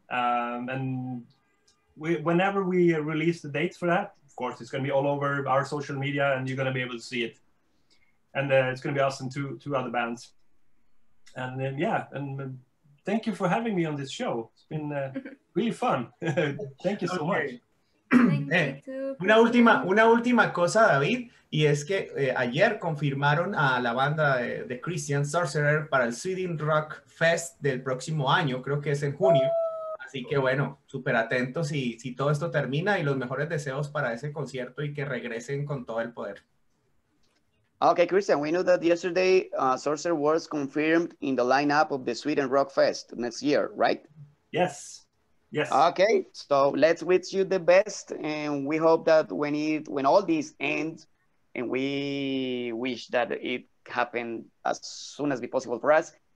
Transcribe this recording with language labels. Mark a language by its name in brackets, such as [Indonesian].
[English] And whenever we release the dates for that, of course, it's going to be all over our social media and you're going to be able to see it. And it's going to be us and two other bands. And thank you for having me on this show. It's been really fun. Thank you so much. [Spanish] Una última cosa, David, y es que ayer confirmaron a la banda de Kristian, Sorcerer, para el Sweden Rock Fest del próximo año, creo que es en junio. Así que bueno, súper atentos si todo esto termina y los mejores deseos para ese concierto y que regresen con todo el poder. [English] Okay, Kristian, we know that yesterday Sorcerer was confirmed in the lineup of the Sweden Rock Fest next year, right? Yes. Yes. Okay, so let's wish you the best, and we hope that when all this ends, and we wish that it happen as soon as be possible for us.